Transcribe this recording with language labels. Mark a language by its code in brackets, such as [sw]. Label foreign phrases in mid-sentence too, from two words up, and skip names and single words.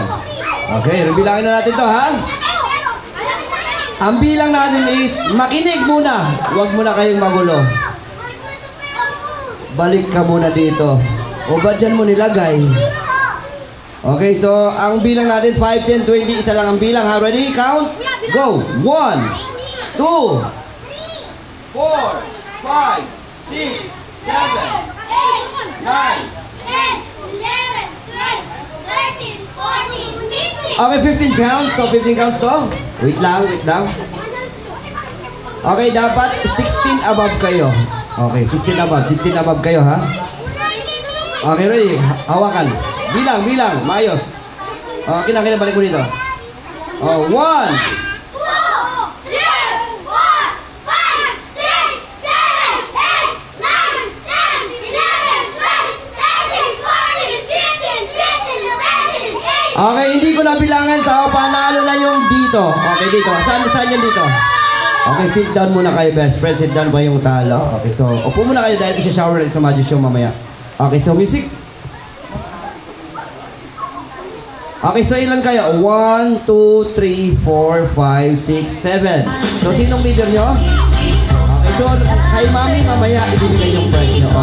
[tl] Okay, bilangin na natin to, ha? Ang bilang natin is, makinig muna. Huwag muna kayong magulo. Balik ka muna dito. O ba dyan mo nilagay? Okay, so, ang bilang natin, 5, 10, 20, isa lang ang bilang, ha? [en] Ready? Count? Go! 1, 2, 4, 5, 6, 7, 9. Okay, 15 counts. So, 15 counts to. Wait lang. [tl] Okay, dapat 16 above kayo. Okay, 16 above kayo, ha? Okay, ready? Hawakan. Bilang. Maayos. Okay na, balik mo dito. 1. Okay, hindi ko nabilangan sa panalo na yung dito. Okay, dito. Saan yung dito? Okay, [en] sit down [tl] muna kayo, [en] best friend. Sit down [tl] ba yung talo? Okay, so, upo muna kayo dahil isa-shower rin sa Magic Show mamaya. Okay, so, music. Okay, so ilan kayo? 1, 2, 3, 4, 5, 6, 7. So, sinong leader nyo? Okay, so, kay mami mamaya, ibibigay yung prize nyo.